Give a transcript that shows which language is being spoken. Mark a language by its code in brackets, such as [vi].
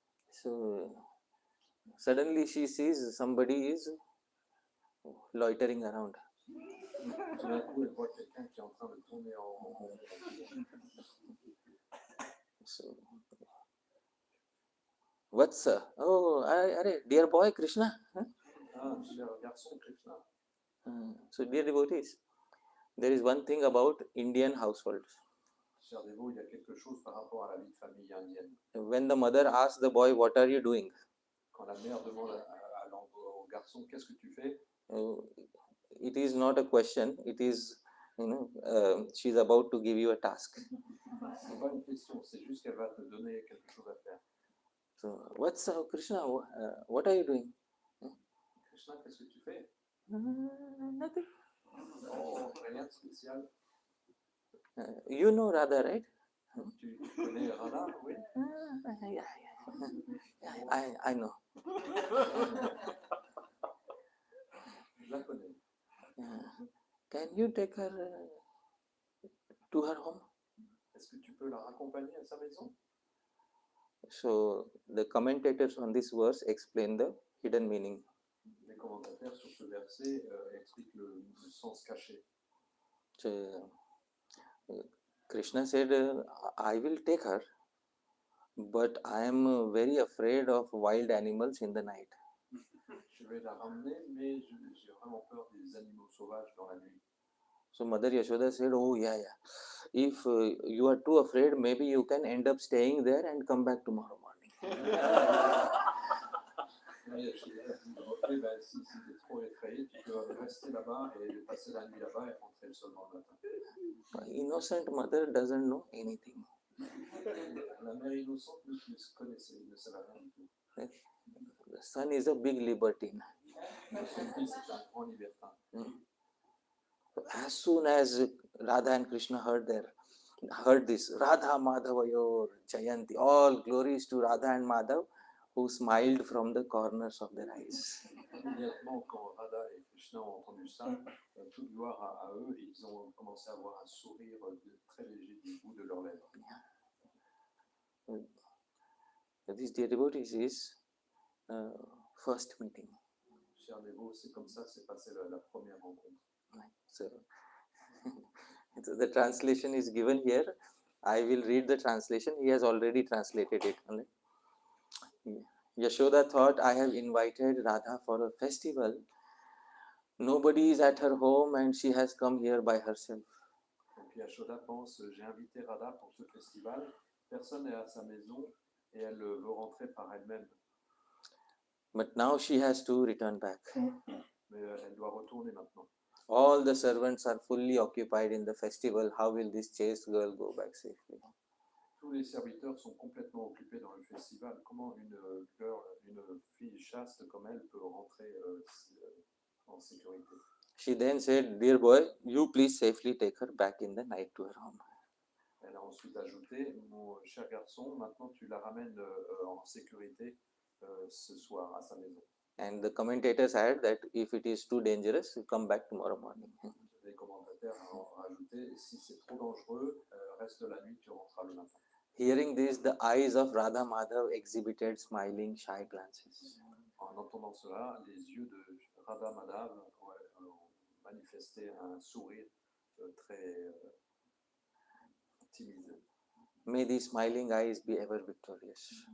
[en] So, suddenly she sees somebody is loitering around. [fr] Tout d'un coup, elle voit quelqu'un qui est en train de tourner en rond. [en] So, what's oh, dear boy Krishna? Huh? [fr] Ah, cher garçon Krishna. [en] So, dear devotees, there is one thing about Indian households. [fr] Cher dévot, il y a quelque chose par rapport à la vie de famille indienne. [en] When the mother asks the boy, what are you doing? [fr] Quand la mère demande au garçon, qu'est-ce que tu fais? [en] It is not a question. It is, she's about to give you a task. [fr] Ce n'est pas une question, c'est juste qu'elle va te donner quelque chose à faire. [en] So, what's Krishna? What are you doing? [fr] Krishna, qu'est-ce que tu fais? [en] Nothing. [fr] Oh, rien de spécial. [en] You know Radha, right? [fr] Tu connais Radha, oui? [en] Yeah, I know. [fr] Je la connais. [en] can you take her to her home? [fr] Est-ce que tu peux la raccompagner à sa maison? [en] So the commentators on this verse explain the hidden meaning. [fr] Les commentateurs sur ce verset expliquent le sens caché. [en] So, Krishna said, I will take her, but I am very afraid of wild animals in the night. [fr] Je vais la ramener, mais j'ai vraiment peur des animaux sauvages dans la nuit. [en] So Mother Yashoda said, oh yeah. If you are too afraid, maybe you can end up staying there and come back tomorrow morning. [fr] Ok, ben, si tu es trop effrayé, tu peux rester là-bas et passer la nuit là-bas et rentrer le seulement le matin. [en] Innocent mother doesn't know anything. [fr] La mère innocente ne connaissait, ne savait rien du tout. [en] The son is a big libertine. [fr] Son fils est un grand libertin. [en] As soon as Radha and Krishna heard this, [sa] Radha Madhavayor Jayanti, [en] all glories to Radha and Madhav, who smiled from the corners of their eyes. [fr] Immédiatement, quand Radha et Krishna ont entendu ça, toute gloire à eux, ils ont commencé à avoir un sourire très léger du bout de leurs lèvres. [en] This dear devotees is first meeting. [fr] Cher Dévot, c'est comme ça, c'est passé la première rencontre. [en] So, so the translation is given here. I will read the translation. He has already translated it. Yashoda thought, I have invited Radha for a festival. Nobody is at her home and she has come here by herself. [fr] Donc Yashoda pense, j'ai invité Radha pour ce festival. Personne n'est à sa maison et elle veut rentrer par elle-même. [en] But now she has to return back. [fr] Mais elle doit retourner maintenant. [en] All the servants are fully occupied in the festival. How will this chaste girl go back safely? [fr] Tous les serviteurs sont complètement occupés dans le festival. Comment une fille chaste comme elle peut rentrer en sécurité? [en] She then said, dear boy, you please safely take her back in the night to her home. [fr] Elle a ensuite ajouté, mon cher garçon, maintenant tu la ramènes en sécurité ce soir à sa maison. [en] And the commentators add that if it is too dangerous, you come back tomorrow morning. [fr] Les commentateurs ont rajouté, si c'est trop dangereux, reste la nuit, tu rentreras le matin. [en] Hearing this, the eyes of Radha Madhav exhibited smiling, shy glances. [fr] En entendant cela, les yeux de Radha Madhav ont manifesté un sourire très timide. [en] May these smiling eyes be ever victorious.